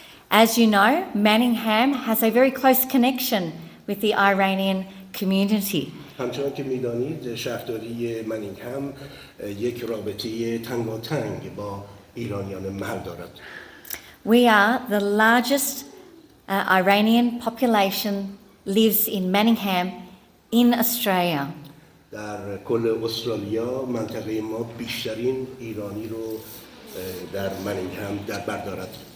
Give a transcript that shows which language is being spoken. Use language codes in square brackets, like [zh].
[en] As you know, Manningham has a very close connection with the Iranian community. [fa] همچنان که میدانید شهرداری منینگهم یک رابطه تنگاتنگ با ایرانیان محل دارد. [en] We are the largest Iranian population lives in Manningham in Australia. [fa] در کل استرالیا منطقه ما بیشترین ایرانی رو در منینگهم در بر دارد.